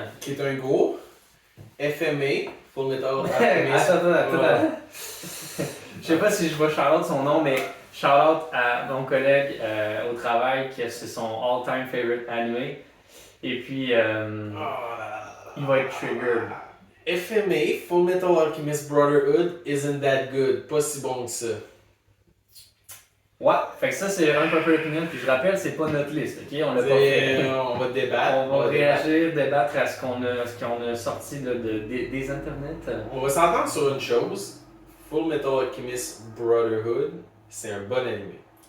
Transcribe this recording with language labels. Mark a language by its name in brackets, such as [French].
[French] Qui est un gros FMA. Full Metal Alchemist. Attends. Je sais pas si je vais shout-out son nom, mais shout-out à mon collègue au travail qui c'est son [English] all-time favorite anime. [French] Et puis, il va être triggered. [English] FMA, Full Metal Alchemist Brotherhood, isn't that good. [French] Pas si bon que ça. Ouais, fait que ça c'est un peu opinion, puis je rappelle, c'est pas notre liste, ok? On l'a pas fait. On va débattre. On va réagir, débattre à ce qu'on a sorti des internets. On va s'entendre sur une chose. Full Metal Alchemist Brotherhood, c'est un bon animé.